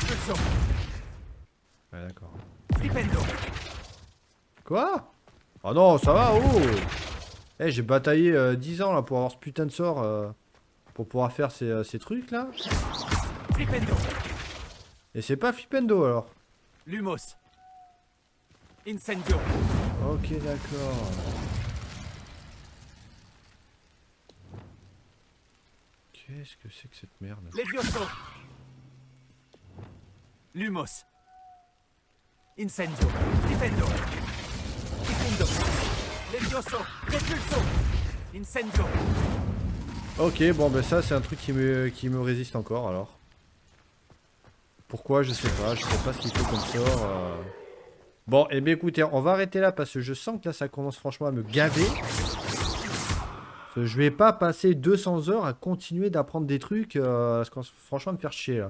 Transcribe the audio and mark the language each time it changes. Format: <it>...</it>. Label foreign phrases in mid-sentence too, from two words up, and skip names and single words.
<fr>Ouais, d'accord. Quoi? Oh non, ça va, oh! Eh, j'ai bataillé 10 ans là pour avoir ce putain de sort pour pouvoir faire ces trucs là. Et c'est pas Flipendo alors. Lumos. Incendio. Ok, d'accord. Qu'est-ce que c'est que cette merde? Levioso. Lumos. Incendio. Flipendo. Ifundo. Levioso. Repulso. Incendio. Ok, bon ben ça c'est un truc qui me résiste encore alors. Pourquoi? Je sais pas ce qu'il faut comme sort. Bon, et bien écoutez, on va arrêter là parce que je sens que là ça commence franchement à me gaver. Je vais pas passer 200 heures à continuer d'apprendre des trucs, parce que franchement me faire chier là.</fr>